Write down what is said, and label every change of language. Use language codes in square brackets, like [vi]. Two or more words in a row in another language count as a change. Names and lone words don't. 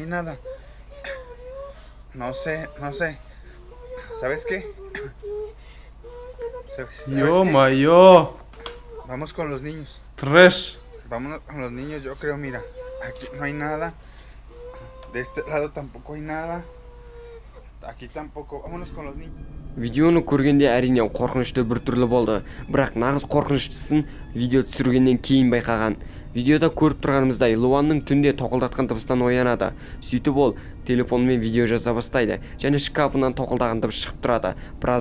[es] No sé. ¿Sabes qué? Ё-моё! Vamos con los niños. Трэш. Vámonos con los niños, yo creo, mira. Aquí no hay nada. De este lado tampoco hay nada. Aquí tampoco. Vámonos con los niños. [kk] Видеоны көргенде әрине қорқынышты бір түрлі болды, бірақ нағыз қорқыныштысын видео түсіргеннен кейін байқаған. Видеода көріп тұрғанымыздай Луанның түнде тоқылдатқан дыбыстан оянады. Сөйтіп ол телефонмен видео жаза бастайды және шкафынан тоқылдаған дыбыс шығып тұрады.